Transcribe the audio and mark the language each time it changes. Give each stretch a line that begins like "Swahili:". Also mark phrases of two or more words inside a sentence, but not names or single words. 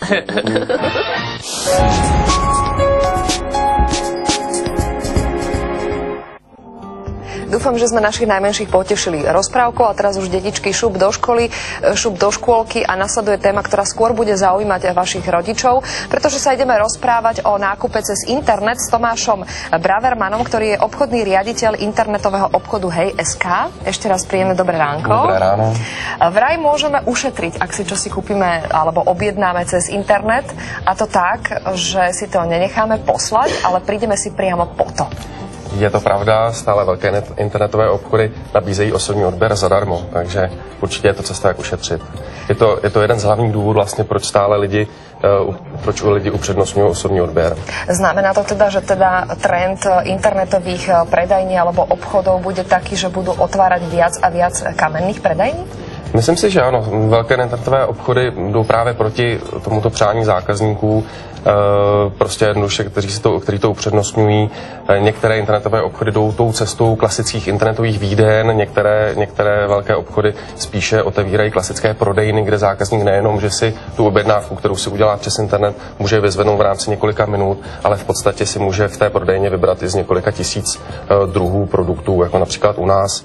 Slovak: Dúfam, že sme našich najmenších potešili rozprávkou a teraz už detičky šup do školy, šup do škôlky a nasleduje téma, ktorá skôr bude zaujímať vašich rodičov, pretože sa ideme rozprávať o nákupe cez internet s Tomášom Bravermanom, ktorý je obchodný riaditeľ internetového obchodu Hej.sk. Ešte raz príjemné dobré ránko. Dobré ráno. Vraj môžeme ušetriť, ak si čosi kúpime alebo objednáme cez internet, a to tak, že si to nenecháme poslať, ale prídeme si priamo po to.
Czech: Je to pravda, stále velké internetové obchody nabízejí osobní odběr zadarmo, takže určitě je to cesta, jak ušetřit. Je to jeden z hlavních důvodů vlastně, proč stále proč lidi upřednostňují osobní odběr.
Slovak: Znamená to teda, že trend internetových predajní alebo obchodov bude taký, že budú otvárať viac a viac kamenných predajní?
Czech: Myslím si, že ano. Velké internetové obchody jdou právě proti tomuto přání zákazníků, prostě jednoduše, kteří to upřednostňují. Některé internetové obchody jdou tou cestou klasických internetových výden, některé velké obchody spíše otevírají klasické prodejny, kde zákazník nejenom, že si tu objednávku, kterou si udělá přes internet, může vyzvednout v rámci několika minut, ale v podstatě si může v té prodejně vybrat i z několika tisíc druhů produktů, jako například u nás.